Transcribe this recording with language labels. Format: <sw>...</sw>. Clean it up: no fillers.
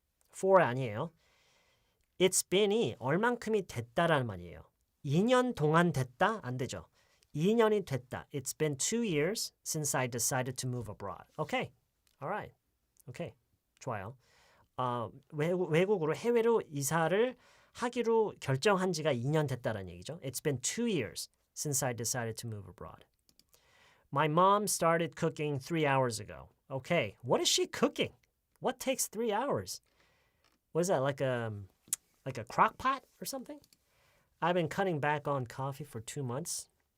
<ko>for 아니에요. It's been이 얼만큼이 됐다라는 말이에요. 2년 동안 됐다? 안 되죠. 2년이 됐다.</ko> <en>It's been 2 years since I decided to move abroad. Okay. Alright. Okay. 좋아요.</en> <ko>외국으로 해외로 이사를 하기로 결정한 지가 2년 됐다라는 얘기죠.</ko> <en>It's been 2 years since I decided to move abroad. My mom started cooking 3 hours ago. Okay. What is she cooking? What takes 3 hours? What is that, like a crock pot or something? I've been cutting back on coffee for 2 months.</en>